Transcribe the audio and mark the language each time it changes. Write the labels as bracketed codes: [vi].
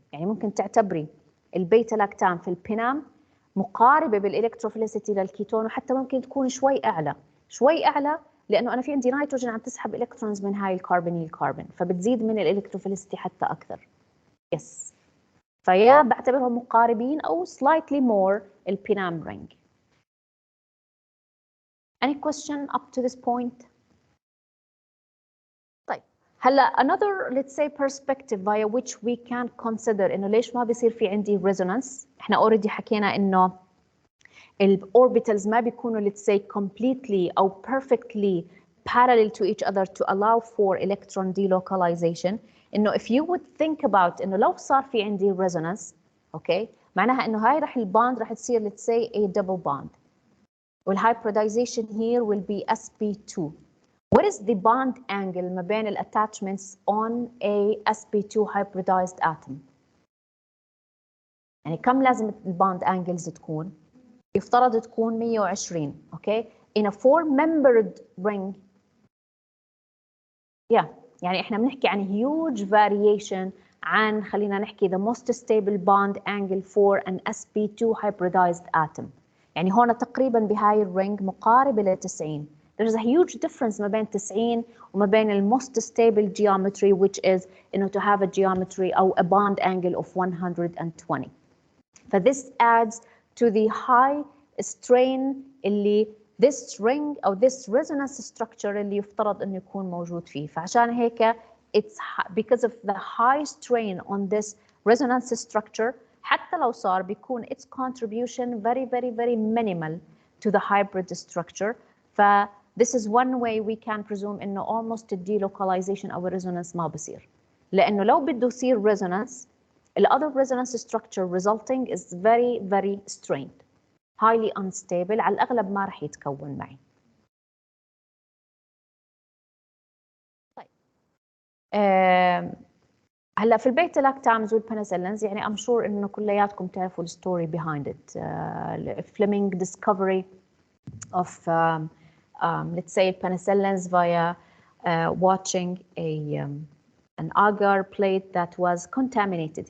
[ar] يعني ممكن تعتبري البيتا لاكتام في البينام مقاربة بالإلكتروفيليسيتي للكيتون وحتى ممكن تكون شوي أعلى لأنه أنا في عندي نيتروجين عم تسحب إلكترونز من هاي الكربون فبتزيد من الإلكتروفيليسيتي حتى أكثر. يس. فيا بعتبرهم مقاربين أو [en] slightly more [ar] البينام رينج. [en] Any question up to this point? [ar] طيب هلا [en] another let's say perspective via which we can consider [ar] إنه ليش ما بيصير في عندي [en] resonance. إحنا already [ar] حكينا إنه الاوربيتالز ما بيكونوا [en] let's say completely أو perfectly parallel to each other to allow for electron delocalization. إنه if you would think about [ar] إنه لو صار في عندي [en] resonance okay [ar] معناها إنه هاي رح الباند رح تصير [en] let's say a double bond والhybridization here will be sp2. What is the bond angle ما بين attachments on a sp2 hybridized atom؟ [ar] يعني كم لازم الباند [en] angles تكون؟ [ar] يفترض تكون [en] 120 okay in a four-membered ring. [ar] يعني احنا بنحكي عن [en] huge variation عن خلينا نحكي the most stable bond angle for an sp2 hybridized atom. [ar] يعني هون تقريبا بهاي الرينج مقاربة ل 90. [en] There's a huge difference [ar] ما بين 90 وما بين ال [en] most stable geometry which is to have a geometry أو a bond angle of 120. this adds to the high strain اللي this ring أو this resonance structure [ar] اللي يفترض إنه يكون موجود فيه. [en] فعشان هيك it's because of the high strain on this resonance structure [ar] حتى لو صار بيكون [en] its contribution very minimal to the hybrid structure. this is one way we can presume إنه almost delocalization أو resonance [ar] ما بصير لأنه لو بده يصير [en] resonance the other resonance structure resulting is very strained highly unstable [ar] على الأغلب ما رح يتكون معي. طيب هلا في البيتا لاكتامز والبنسلينز يعني [en] I'm sure [ar] إنه كلياتكم تعرفوا الستوري behind it. [en] Fleming discovery of let's say penicillins via watching an agar plate that was contaminated.